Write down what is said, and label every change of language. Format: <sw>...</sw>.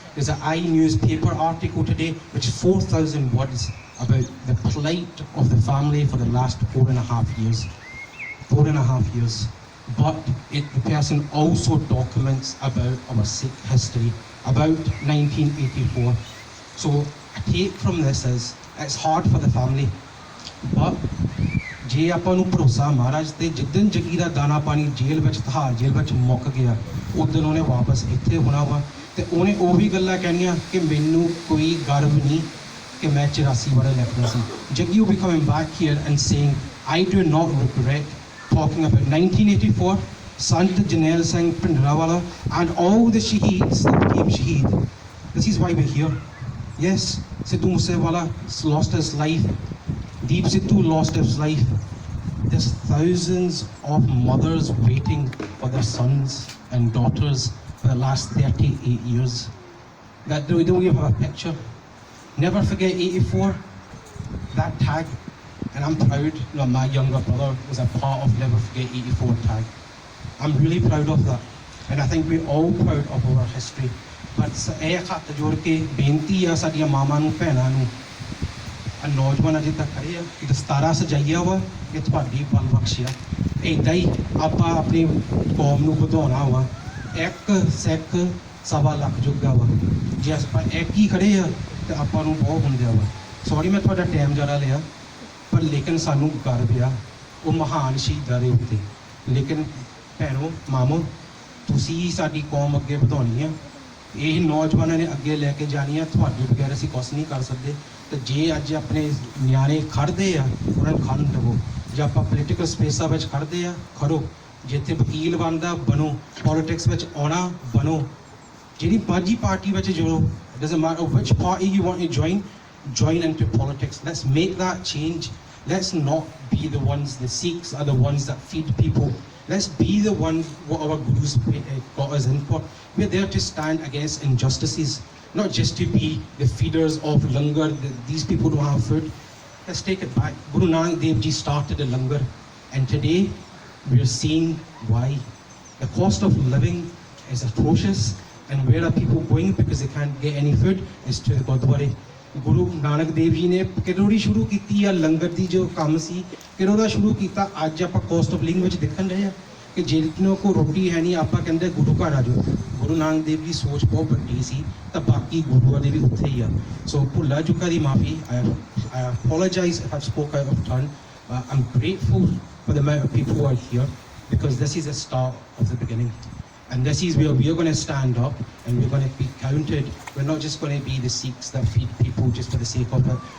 <en>There's an iNewspaper article today which is 4,000 words about the plight of the family for the last 4.5 years. 4.5 years. But the person also documents about our Sikh history, about 1984. So a take from this is, it's hard for the family, but</en> <pa>ਜੇ ਆਪਾਂ ਨੂੰ ਭਰੋਸਾ ਮਹਾਰਾਜ ਤੇ, ਜਿੱਦਣ ਜੱਗੀ ਦਾ ਦਾਣਾ ਪਾਣੀ ਜੇਲ੍ਹ ਵਿੱਚ, ਤਿਹਾੜ ਜੇਲ੍ਹ ਵਿੱਚ ਮੁੱਕ ਗਿਆ, ਉਦੋਂ ਉਹਨੇ ਵਾਪਸ ਇੱਥੇ ਹੋਣਾ ਵਾ ਤੇ ਉਹਨੇ ਉਹ ਵੀ ਗੱਲਾਂ ਕਹਿਣੀਆਂ ਕਿ ਮੈਨੂੰ ਕੋਈ ਗਰਵ ਨਹੀਂ ਕਿ ਮੈਂ 84 ਵਾਲੇ ਲਿਖਦਾ ਸੀ।</pa> <en>Jaggi will be coming back here and saying, I do not regret talking about 1984, Sant Jarnail Singh Bhindranwala and all the shaheeds that became shaheed. This is why we're here. Yes, Sidhu Moosewala lost his life, Deep Sidhu lost his life. There's thousands of mothers waiting for their sons and daughters for the last 38 years. That we don't even have a picture. Never forget 84, that tag. And I'm proud, my younger brother was a part of Never Forget 84 tag. I'm really proud of that. And I think we're all proud of our history.</en> <pa>But ਇਹ ਹੱਥ ਜੋੜ ਕੇ ਬੇਨਤੀ ਆ ਸਾਡੀਆਂ ਮਾਵਾਂ ਨੂੰ, ਭੈਣਾਂ ਨੂੰ, ਨੌਜਵਾਨ ਅਜੇ ਤੱਕ ਖੜੇ ਆ, ਦਸਤਾਰਾ ਸਜਾਈਆ ਵਾ, ਇਹ ਤੁਹਾਡੀ ਬਲ ਬਖਸ਼ਿਆ। ਇੱਦਾਂ ਹੀ ਆਪਾਂ ਆਪਣੀ ਕੌਮ ਨੂੰ ਵਧਾਉਣਾ ਵਾ। ਇੱਕ ਸਿੱਖ 1.25 ਲੱਖ ਜੋਗਾ ਵਾ। ਜੇ ਆਪਾਂ ਇੱਕ ਹੀ ਖੜੇ ਆ ਤਾਂ ਆਪਾਂ ਨੂੰ ਬਹੁਤ ਹੁੰਦਿਆ ਵਾ। ਸੌਰੀ ਮੈਂ ਤੁਹਾਡਾ ਟਾਈਮ ਜ਼ਿਆਦਾ ਲਿਆ, ਪਰ ਲੇਕਿਨ ਸਾਨੂੰ ਗਰਵ ਆ ਉਹ ਮਹਾਨ ਸ਼ਹੀਦਾਂ ਦੇ ਉੱਤੇ। ਲੇਕਿਨ ਭੈਣੋ ਮਾਮੋ, ਤੁਸੀਂ ਹੀ ਸਾਡੀ ਕੌਮ ਅੱਗੇ ਵਧਾਉਣੀ ਆ, ਇਹ ਨੌਜਵਾਨਾਂ ਨੇ ਅੱਗੇ ਲੈ ਕੇ ਜਾਣੀ ਆ, ਤੁਹਾਡੇ ਬਗੈਰ ਅਸੀਂ ਕੁਛ ਨਹੀਂ ਕਰ ਸਕਦੇ। ਤੇ ਜੇ ਅੱਜ ਆਪਣੇ ਨਿਆਣੇ ਖੜਦੇ ਆ ਉਹਨਾਂ ਨੂੰ ਖੜਨ ਦੇਵੋ, ਜੇ ਆਪਾਂ ਪੋਲੀਟੀਕਲ ਸਪੇਸਾਂ ਵਿੱਚ ਖੜਦੇ ਆ ਖੜੋ, ਜਿੱਥੇ ਵਕੀਲ ਬਣਦਾ ਬਣੋ, ਪੋਲੀਟਿਕਸ ਵਿੱਚ ਆਉਣਾ ਬਣੋ, ਜਿਹੜੀ ਮਰਜ਼ੀ ਪਾਰਟੀ ਵਿੱਚ ਜੁੜੋ,</pa> <en>doesn't matter which party you want to join into politics. Let's make that change. Let's not be the ones, the Sikhs are the ones that feed people. Let's be the ones what our gurus got us in for. We're there to stand against injustices, not just to be the feeders of langar. These people don't have food. Let's take it back. Guru Nanak Dev Ji started a langar, and today we are seeing why. The cost of living is atrocious, and where are people going because they can't get any food? Is to the Gurdwara.</en> <pa>Guru Nanak Dev ji ਨੇ ਕਿਦੋਂ ਦੀ ਸ਼ੁਰੂ ਕੀਤੀ ਆ ਲੰਗਰ ਦੀ ਜੋ ਕੰਮ ਸੀ, ਕਿਦੋਂ ਦਾ ਸ਼ੁਰੂ ਕੀਤਾ। ਅੱਜ ਆਪਾਂ ਕੋਸਟ ਆਫ ਲਿਵਿੰਗ ਵਿੱਚ ਦੇਖਣ ਰਹੇ ਆ ਕਿ ਜਿਹਨਾਂ ਕੋਲ ਰੋਟੀ ਹੈ ਨਹੀਂ, ਆਪਾਂ ਕਹਿੰਦੇ ਗੁਰੂ ਘਰ ਆ ਜਾਓ। ਗੁਰੂ ਨਾਨਕ ਦੇਵ ਦੀ ਸੋਚ ਬਹੁਤ ਵੱਡੀ ਸੀ, ਤਾਂ ਬਾਕੀ ਗੁਰੂਆਂ ਦੇ ਵੀ ਉੱਥੇ ਹੀ ਆ। ਸੋ ਭੁੱਲਾ ਚੁੱਕਾ ਦੀ ਮਾਫੀ।</pa> <en>I apologize if I've spoke out of turn. I'm grateful for the amount of people who are here because this is the start of the beginning. And this is where we are going to stand up and we're going to be counted. We're not just going to be the Sikhs that feed people just for the sake of it.</en>